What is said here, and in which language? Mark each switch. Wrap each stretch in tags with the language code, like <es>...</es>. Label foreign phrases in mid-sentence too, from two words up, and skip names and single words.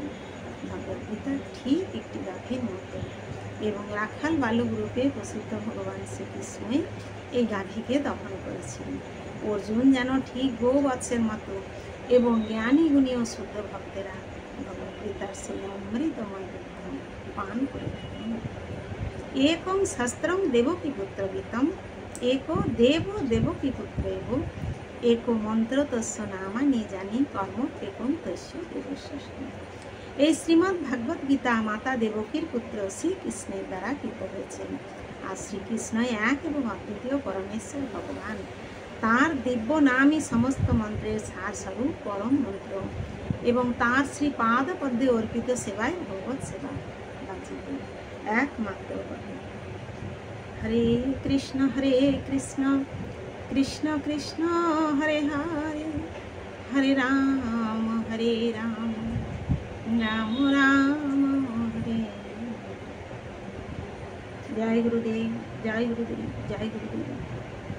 <bn>ভগবদ্গীতার ঠিক একটি গাভীর মতো এবং রাখাল বালক রূপে প্রসিদ্ধ ভগবান শ্রীকৃষ্ণই এই গাভীকে দহন করেছিলেন। অর্জুন যেন ঠিক গোবৎসের মতো এবং জ্ঞানী গুণী ও শুদ্ধ ভক্তেরা ভগবদ্গীতার সেই অমৃতময় দুগ্ধ পান করে থাকেন।</bn> <sa>একং শাস্ত্রং দেবকী পুত্র গীতম एको देव देवकी पुत्र एव एको मंत्र तस्य नामानि जानी कर्म एकं तस्य देवस्य।</sa> <bn>এই শ্রীমদ্ ভাগবত গীতা মাতা দেবকীর পুত্র শ্রীকৃষ্ণের দ্বারা কৃত হয়েছেন। আর শ্রীকৃষ্ণ এক এবং অদ্বিতীয় পরমেশ্বর ভগবান। তাঁর দিব্য নামই সমস্ত মন্ত্রের সার স্বরূপ পরম মন্ত্র এবং তাঁর শ্রীপাদ পদ্মে অর্পিত সেবায় ভগবত সেবা বাঁচিত একমাত্র।</bn> <sa>हरे कृष्ण कृष्ण कृष्ण हरे हरे हरे राम राम राम हरे। जय गुरुदेव जय गुरुदेव जय गुरुदेव।</sa>